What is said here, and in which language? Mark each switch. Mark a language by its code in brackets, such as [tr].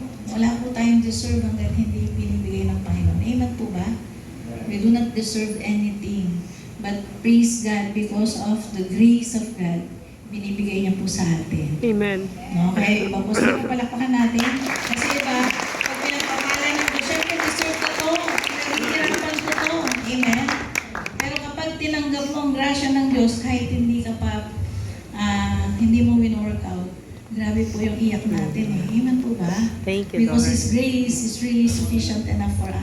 [tl] Wala po tayong deserve hanggang hindi pinibigay ng Panginoon. Amen po ba? [en] We do not deserve anything. But praise God because of the grace of God, [tl] binibigay niya po sa atin. Amen. No? Kaya iba po, sige, palakpakan natin. Kasi iba, pag pinagpapala ng Diyos, syempre deserve ko to, pinaghihirapan ko to. Amen? Pero kapag tinanggap mo ang grasya ng Diyos, kahit hindi ka pa, hindi mo win-workout, grabe po yung iyak natin Amen po ba? [en] Thank you, Because Lord. His grace is really sufficient enough for us.